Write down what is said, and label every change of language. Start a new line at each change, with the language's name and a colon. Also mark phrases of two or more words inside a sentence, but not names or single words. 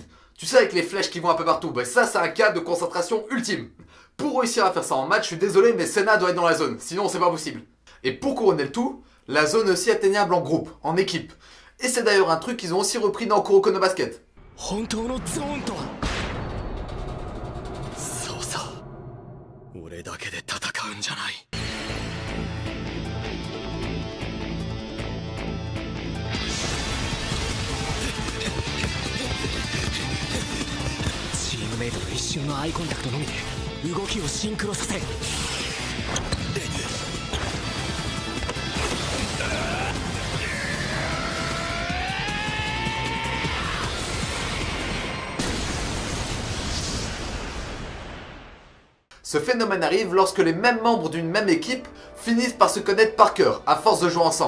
French: Tu sais avec les flèches qui vont un peu partout, bah ça c'est un cas de concentration ultime. Pour réussir à faire ça en match, je suis désolé mais Senna doit être dans la zone, sinon c'est pas possible. Et pour couronner le tout, la zone est aussi atteignable en groupe, en équipe. Et c'est d'ailleurs un truc qu'ils ont aussi repris dans Kuroko no Basket.
Japanese: 本当のゾーンとはそうさ俺だけで戦うんじゃないチームメイトと一瞬のアイコンタクトのみで動きをシンクロさせ
French: Ce phénomène arrive lorsque les mêmes membres d'une même équipe finissent par se connaître par cœur, à force de jouer ensemble.